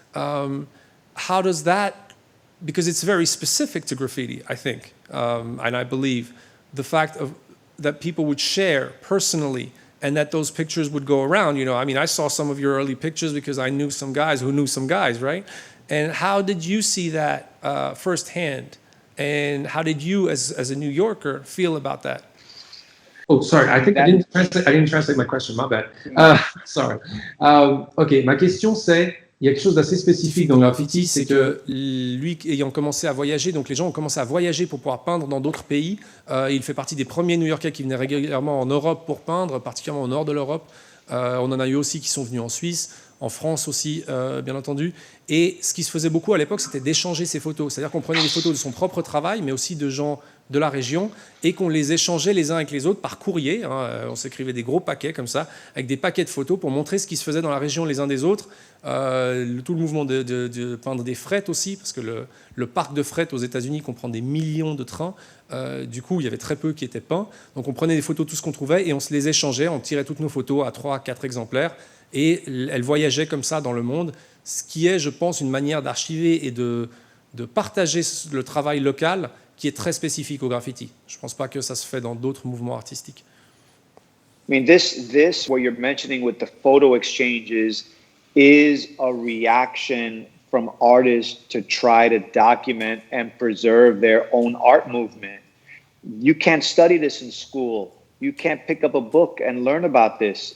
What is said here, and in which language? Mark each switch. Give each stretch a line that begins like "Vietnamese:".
English: How does that, because it's very specific to graffiti, I think, and I believe, the fact of that people would share personally and that those pictures would go around, you know, I mean, I saw some of your early pictures because I knew some guys who knew some guys, right? And how did you see that firsthand? And how did you, as a New Yorker, feel about that? Oh, sorry, I think I didn't translate my question, my bad. Sorry.
French: Ok, ma question c'est, il y a quelque chose d'assez spécifique dans le graffiti, C'est que lui, ayant commencé à voyager, donc les gens ont commencé à voyager pour pouvoir peindre dans d'autres pays. Il fait partie des premiers New-Yorkais qui venaient régulièrement en Europe pour peindre, particulièrement au nord de l'Europe. On en a eu aussi qui sont venus en Suisse, en France aussi, bien entendu. Et ce qui se faisait beaucoup à l'époque, c'était d'échanger ces photos. C'est-à-dire qu'on prenait des photos de son propre travail, mais aussi de gens de la région, et qu'on les échangeait les uns avec les autres par courrier. On s'écrivait des gros paquets comme ça, avec des paquets de photos pour montrer ce qui se faisait dans la région les uns des autres. Tout le mouvement de peindre des frettes aussi, parce que le parc de fret aux États-Unis comprend des millions de trains. Du coup, il y avait très peu qui étaient peints. Donc on prenait des photos de tout ce qu'on trouvait et on se les échangeait. On tirait toutes nos photos à 3 à 4 exemplaires et elles voyageaient comme ça dans le monde, ce qui est, je pense, une manière d'archiver et de partager le travail local qui est très spécifique au graffiti. Je ne pense pas que ça se fait dans d'autres mouvements artistiques.
English: I mean, this what you're mentioning with the photo exchanges is a reaction from artists to try to document and preserve their own art movement. You can't study this in school. You can't pick up a book and learn about this.